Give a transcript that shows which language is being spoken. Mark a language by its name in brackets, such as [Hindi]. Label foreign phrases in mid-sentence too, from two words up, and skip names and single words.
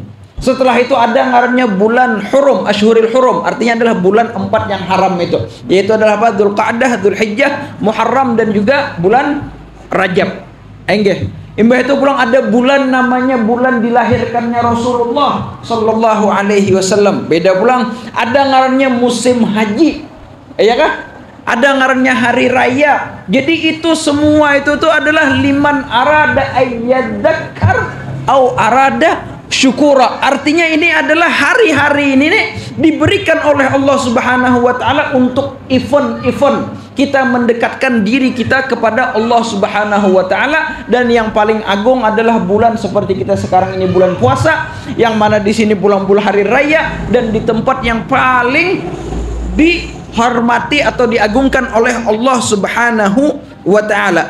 [Banjar] Setelah itu ada ngarnya bulan Hurum, [Arabic] Ashhuril Hurum, [Banjar] artinya adalah bulan 4 yang haram itu. [Indonesian] Yaitu adalah apa? Dzulqa'dah, Dzulhijjah, Muharram, dan juga bulan Rajab. [Banjar] Enggih. Imbah itu pulang ada bulan namanya bulan dilahirkannya Rasulullah [Arabic] sallallahu alaihi wasallam. [Banjar] Beda pulang ada ngarannya musim haji. Ya kah? Ada ngarannya hari raya. [Indonesian] Jadi itu semua itu tuh adalah [Arabic] liman arada ayyadzakar au arada syukura. [Indonesian] Artinya ini adalah hari-hari ini nih diberikan oleh Allah [Arabic] Subhanahu wa taala [Indonesian] untuk event-event kita mendekatkan diri kita kepada Allah Subhanahu wa taala. Dan yang paling agung adalah bulan seperti kita sekarang ini, bulan puasa, yang mana di sini bulan-bulan hari raya, dan di tempat yang paling dihormati atau diagungkan oleh Allah [Arabic] Subhanahu wa taala.